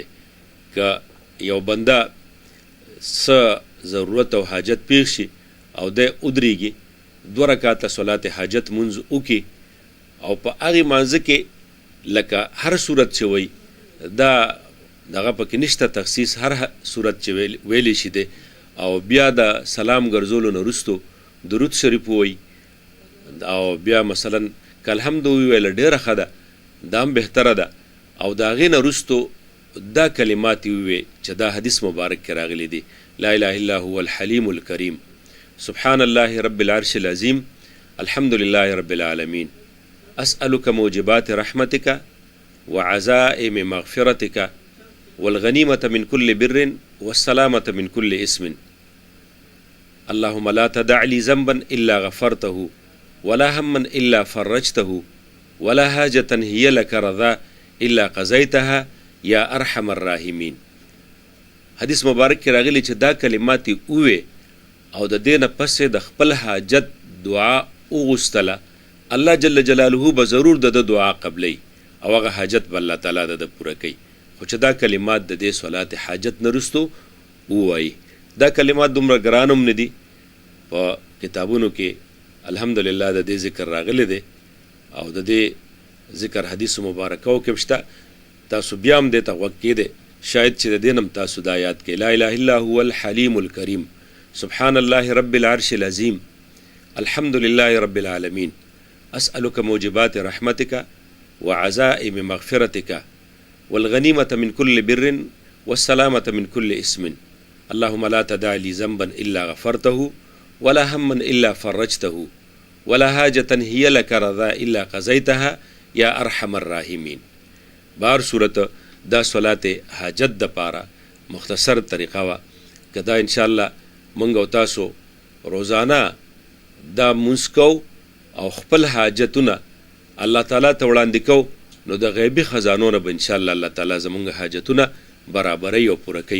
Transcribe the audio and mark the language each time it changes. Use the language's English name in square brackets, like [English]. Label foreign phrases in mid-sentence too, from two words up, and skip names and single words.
[Pashto] که یو بنده څه ضرورت او حاجت پیښ شي او دی ودرېږي 2 رکعته صلات حاجت مونځ وکړي او په هغې مانځه کې لکه هر صورت چې وایي دا دغه پکې نشته تخصیص، هر صورت چې ویلی شي دی او بیا د سلام ګرځولو نه وروستو درود شریف ووایي او بیا مثلا که الحمد وویله ډېره ښه ده، دا هم بهتره ده. او د هغې نه وروستو دا کلمات یې وویې چې دا حدیث مبارک کې راغلی دی: [Arabic] لا اله الا هو الحلیم الکریم، سبحان الله رب العرش العظیم، الحمد لله رب العالمین، اسألك موجبات رحمتك وعزائم مغفرتك والغنیمة من كل بر والسلامة من كل اسم، اللهم لا تدع لي ذنبا إلا غفرته ولا هما إلا فرجته ولا حاجة هي لك رضا إلا قضيتها یا ارحم الراحمین. [Pashto] حدیث مبارک کې راغلی چې دا کلمات یې ووې او د دې نه پسې د خپل حاجت دعا وغوښتله، الله [Arabic] جل جلاله [Pashto] به ضرور د ده دعا قبلی او هغه حاجت به الله تعالی د ده پوره کوي. خو چې دا کلمات د دې صلات حاجت نه وروستو ووایي. دا کلمات دومره ګران هم نه دي، په کتابونو کې الحمدلله د دې ذکر راغلی دی او د دې ذکر حدیث مبارکو کې شته. تاسو بیا هم دې ته غوږ کېدی شاید چې د دې نه هم تاسو دا یاد کړئ: [Arabic] لا اله الا هو الحلیم الکریم، سبحان الله رب العرش العظیم، الحمد لله رب العالمین، اسألك موجبات رحمتك وعزائم مغفرتك والغنیمة من كل بر والسلامة من كل اسم، اللهم لا تدع لي ذنبا إلا غفرته ولا هما إلا فرجته ولا حاجة هي لك رضا إلا قضيتها یا ارحم الراحمین. [Pashto] بار صورت دا صلات حاجت د پاره مختصر طریقه وه که دا انشاءالله مونږ او تاسو روزانه دا مونځ کوو او خپل حاجتونه الله تعالی ته وړاندې کوو، نو د غیبي خزانو نه به انشاءالله الله تعالی زمونږ حاجتونه برابروي او پوره کوي.